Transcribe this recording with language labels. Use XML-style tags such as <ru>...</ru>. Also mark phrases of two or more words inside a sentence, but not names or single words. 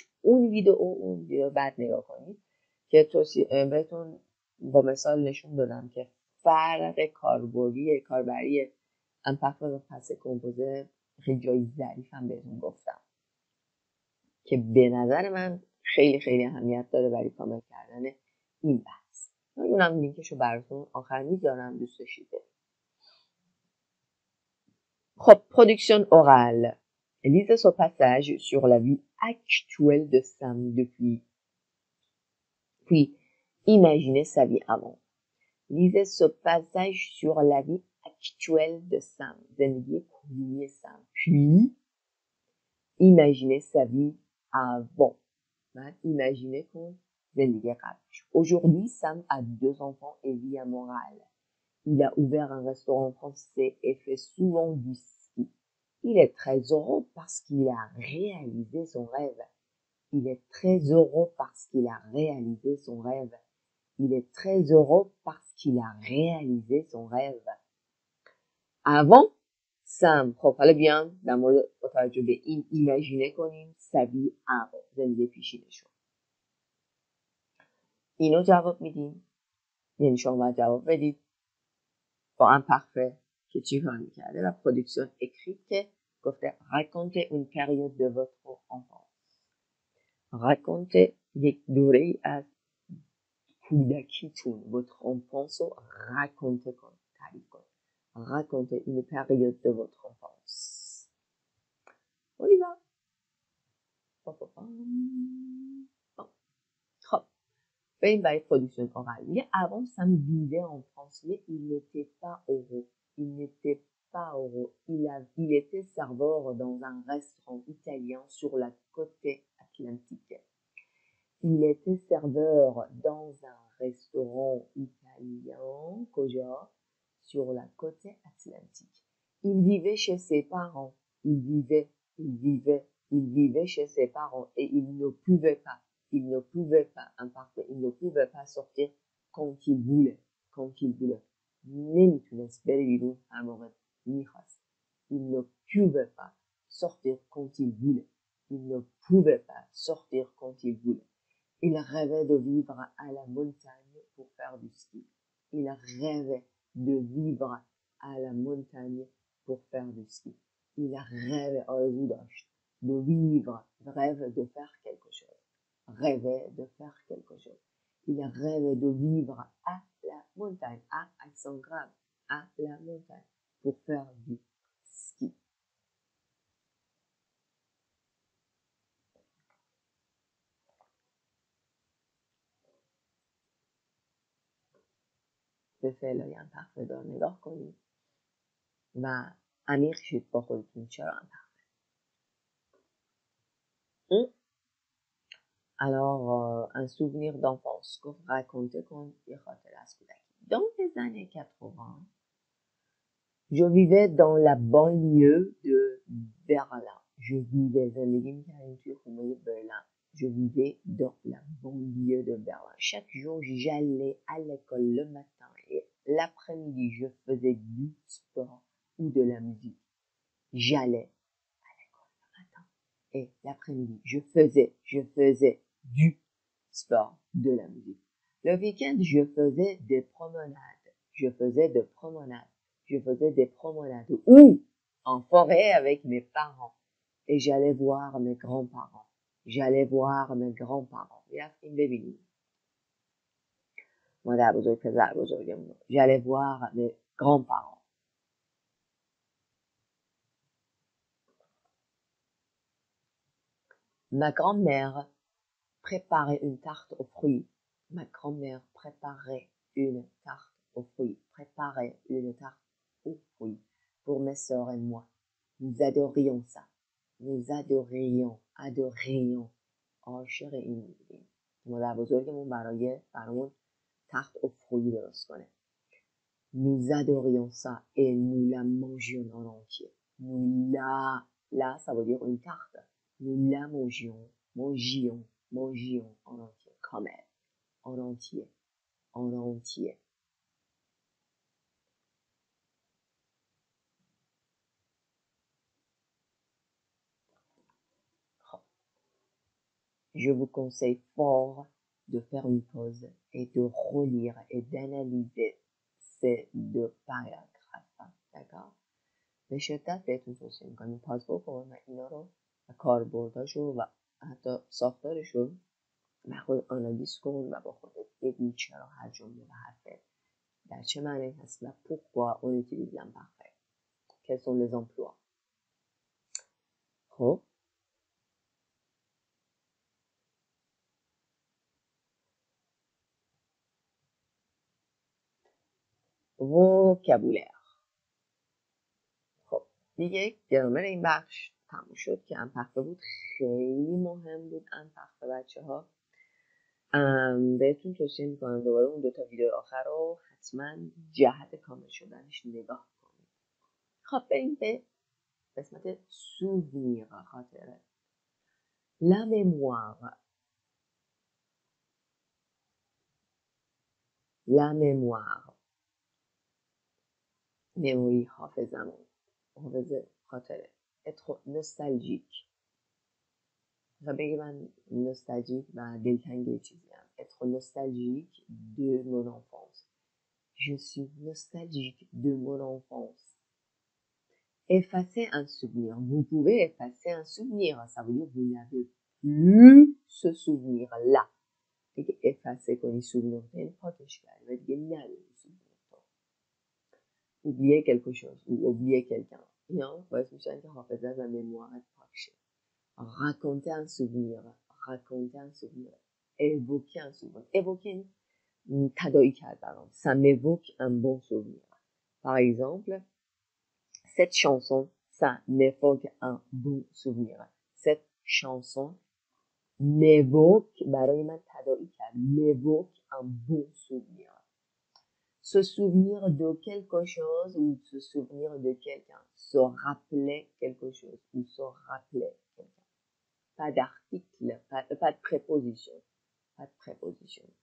<fa>اون ویدیو بعد نگاه کنید که بهتون با مثال نشون دادم که فرق کاربری امپاتی و پس کمپوزه خیلی جای ظریف هم بهتون گفتم که به نظر من خیلی خیلی اهمیت داره برای کامل کردن این بحث. اونم لینکشو براتون آخر میذارم دوست داشتید.</fa> <fr>خب production orale. Lisez ce passage sur la vie actuelle de Sam depuis. Puis, imaginez sa vie avant. Lisez ce passage sur la vie actuelle de Sam.</fr> <fa>زندگی کنونی Sam.</fa> <fr>Puis, imaginez sa vie avant. Imaginez qu'on</fr> <fa>زندگی قبلش.</fa> <fr>Aujourd'hui, Sam a 2 enfants et vit à Montréal. Il a ouvert un restaurant français et fait souvent du ski. Il est très heureux parce qu'il a réalisé son rêve. Il est très heureux parce qu'il a réalisé son rêve. Il est très heureux parce qu'il a réalisé son rêve.</fr> <fa>Avant, Sam خب حالا بیان در مورد با توجه به این ایمیجینه کنیم سوی avant زندگی پیشینشون. اینو جواب میدیم یعنی شما باید جواب بدید با امپاتی که چی کار میکرده و پرودکسیون اکریت که گفته</fa> <fr>racontez une période de votre enfance.</fr> <fa>racontez یک دوره ای از کودکیتون</fa> <fr>votre enfance</fr> <fa>رو raconter کن تعریف کن.</fa> <fr>racontez une période de votre enfance. On y va.</fr> <fa>خب بریم برای پرودکسیون اورال.</fa> <fr>میگه avant Sam vivait en France mais il n'était pas heureux. Il n'était pas heureux. Il était serveur dans un restaurant italien sur la côte atlantique. Il était serveur dans un restaurant italien, کجا? Sur la côte atlantique. Il vivait chez ses parents. Il vivait chez ses parents et il ne pouvait pas sortir quand il voulait.</fr> <fa>نمیتونست بره بیرون هر موقع میخواست.</fa> <fr>Il ne pouvait pas sortir quand il voulait. Il ne pouvait pas sortir quand il voulait. Il rêvait de vivre à la montagne pour faire du ski. Il rêvait de vivre à la montagne pour faire du ski. Il rêvait de vivre, rêve de faire quelque chose. Rêvait de faire quelque chose. Il rêvait de vivre à la montagne, à accent grave, à la montagne, pour faire du ski.</fr> <fa>به فعلای امپاتی دار نگاه کنید و عمیق شید با خودتون چرا امپاتی.</fa> <fr>Alors, un souvenir d'enfance</fr> <fa>گفت raconter کن یه خاطره از کودکی.</fa> <fr>Dans les années 80, je vivais dans la banlieue de Berlin. Je vivais</fr> <fa>زندگی می‌کردم توی خونه برلین.</fa> <fr>Je vivais dans la banlieue de Berlin. Chaque jour, j'allais à l'école le matin et l'après-midi, je faisais du sport ou de la musique. J'allais à l'école le matin et l'après-midi, je faisais du sport, de la musique. Le week-end, je faisais des promenades. Je faisais des promenades ou en forêt avec mes parents et j'allais voir mes grands-parents.</fr> <fa>رفتیم ببینیم مادر بزرگ پدر بزرگمون.</fa> <fr>J'allais voir mes grands-parents. Ma grand-mère préparait une tarte aux fruits Ma grand-mère préparait une tarte aux fruits. Préparait une tarte aux fruits pour mes sœurs et moi. Nous adorions ça. Nous adorions.</fr> <fa>عاشق این بودیم. مادر بزرگمون برامون تخت</fa> <fr>aux fruits</fr> <fa>درست کنه.</fa> <fr>Nous adorions ça et nous la mangions en entier. Là, ça veut dire une tarte. Nous la mangions en entier, comme elle, en entier. Je vous conseille fort de faire une pause et de relire et d'analyser ces deux paragraphes.</fr> <fa>d'accord؟ به شدت بهتون توصیه میکنم پاس بکن و اینا رو و کاربرداشو و حتی ساختارشو و خود آنالیز کن و با خودت ببین چرا هر جمله و حرفه در چه معنی هست و</fa> <fr>pourquoi on utilise l'imparfait. Quels sont les emplois. خب vocabulaire.</fr> <fa>خب دیگه گرامر این بخش تموم شد که امپخته بود. خیلی مهم بود امپخته بچه ها. بهتون توصیه میکنم دوباره اون دوتا ویدیو آخر رو حتما جهت کامل شدنش نگاه کنید. خب بریم به قسمت سوونیر خاطره.</fa> <fr>La mémoire. La mémoire.</fr> <fa>مموری حافظمون. حافظه خاطره.</fa> <fr>être nostalgique.</fr> <fa>و بگی من نوستالژیک و دلتنگ چیزی هم.</fa> <fr>être nostalgique de mon enfance. Je suis nostalgique de mon enfance. Effacer un souvenir. Vous pouvez effacer un souvenir. Ça veut dire que vous n'avez plus ce souvenir-là.</fr> <fa>دیگه effacer کنی souvenir. یعنی پاکش کردی و دیگه نداری souvenir تو.</fa> <fr>oublier quelque chose ou oublier quelqu'un.</fr> <fa>اینا باعث میشن که حافظه و مموارت پاک شه.</fa> <fr>raconter un souvenir. raconter un souvenir. évoquer un souvenir. évoquer</fr> <fa>تداعی کرد برام.</fa> <fr>ça m'évoque un bon souvenir. Par exemple, cette chanson, ça m'évoque un bon souvenir. Cette chanson m'évoque,</fr> <fa>برای من تداعی کرد.</fa> <fr>m'évoque un bon souvenir. Se souvenir de quelque chose ou se souvenir de quelqu'un. Se rappeler quelque chose ou se rappeler quelqu'un. Pas d'article, pas de préposition. Pas de préposition.</fr>